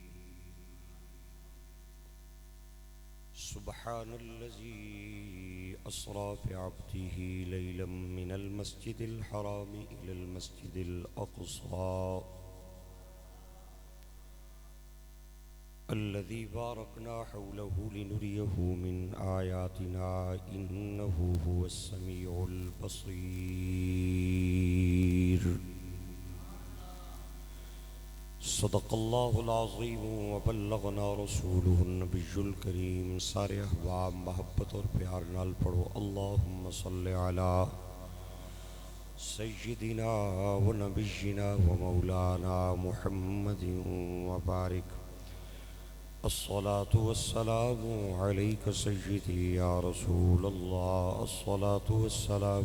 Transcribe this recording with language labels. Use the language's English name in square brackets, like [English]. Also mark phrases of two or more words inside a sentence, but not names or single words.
[Arabic] سبحان الذي أسرى بعبده ليلا من المسجد الحرام إلى المسجد الأقصى الذي باركنا حوله لنريه من آياتنا إنه هو السميع البصير صدق الله العظيم وبلغنا رسوله النبي الكريم [Punjabi] سارے احباب محبت اور پیار نال پڑھو [Arabic] اللهم صل على سيدنا ونبينا ومولانا محمد وبارك الصلاة والسلام عليك سيدي يا رسول الله الصلاة والسلام